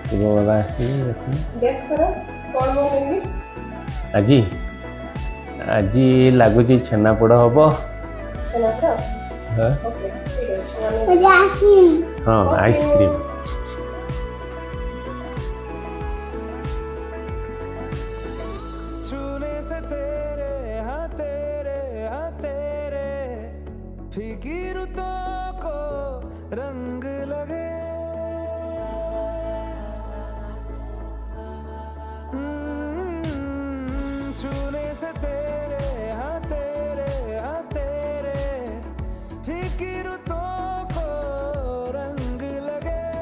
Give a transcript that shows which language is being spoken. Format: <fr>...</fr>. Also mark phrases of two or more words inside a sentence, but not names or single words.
<or>ଶିବ ବାବା ଗେସ୍ କର କଣ ବନେଇବି? ଆଜି ଆଜି ଲାଗୁଛି ଛେନାପୋଡ଼ ହବ। ଛେନାପୋଡ଼? ହଁ ଓକେ ଠିକ୍ ଅଛି ହଁ ଆଇସ୍କ୍ରିମ୍।</or> <hi>छूने से तेरे हाँ तेरे फीकी रुतों को रंग लगे छूने से तेरे हाँ तेरे फीकी रुतों को रंग लगे</hi>